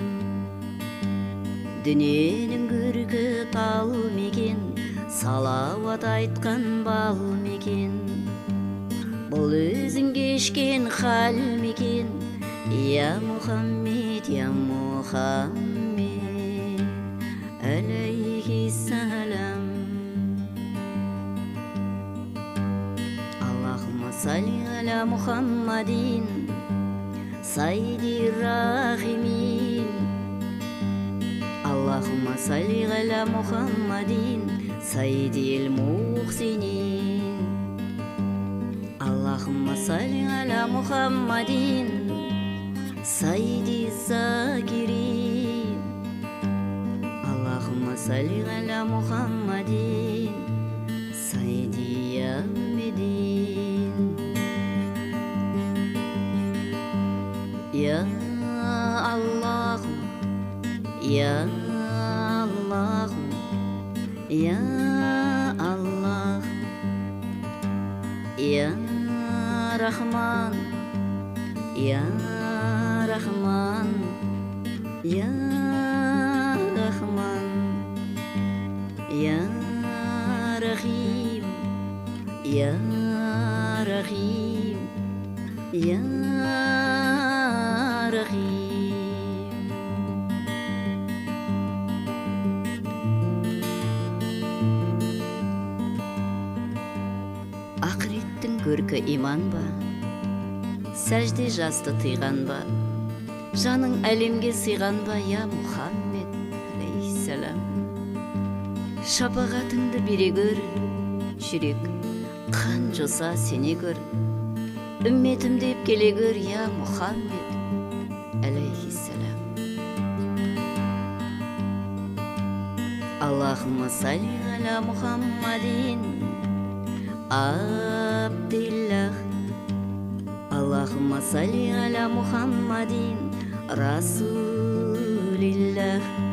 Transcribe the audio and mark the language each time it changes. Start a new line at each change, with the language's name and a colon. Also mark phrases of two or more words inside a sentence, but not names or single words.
Kazakh: Дүниенің көркі тал мекен, салауат айтқан бал мекен. Бұл өзің кешкен хал мекен,
Arabic: يا محمد يا محمد عليه السلام. اللهم صل على محمد سيدي رحيم. اللهم صل على محمد سيدي محسن. اللهم صل على محمد سيدي ذاكر. اللهم صل على محمد سيدي يامدين. يا الله يا الله يا الله, يا رحمن يا رحمن يا رحمن يا رحيم يا رحيم يا رحيم.
Kazakh: Ақыреттің көркі иман ба, сәжде жасты тыйған ба, жаның әлемге сыйған ба,
Arabic: يا محمد عليه السلام.
Kazakh: Шапағатыңды бере көр, жүрек қан жоса сене көр, үмметім деп келе көр,
Arabic: يا محمد عليه السلام. اللهم صل على محمد عبد الله. اللهم صل على محمد رسول الله.